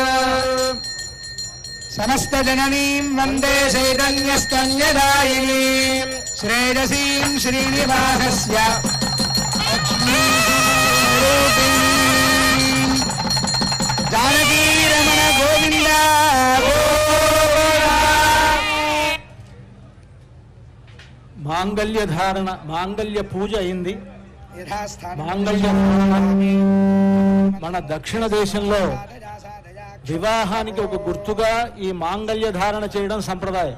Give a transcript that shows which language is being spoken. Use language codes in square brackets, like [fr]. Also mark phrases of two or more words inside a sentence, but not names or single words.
[sa] समस्तजननीं वन्दे चैतन्यस्तन्यदायिनीं श्रेयसीं श्रीनिवासस्य लक्ष्मीरूपिणीं जानकीरमण गोविन्द। [te] మాంగళ్య ధారణ మాంగళ్య పూజ అయింది. మాంగళ్య మన దక్షిణ దేశంలో వివాహానికి ఒక గుర్తుగా ఈ మాంగళ్య ధారణ చేయడం సంప్రదాయం.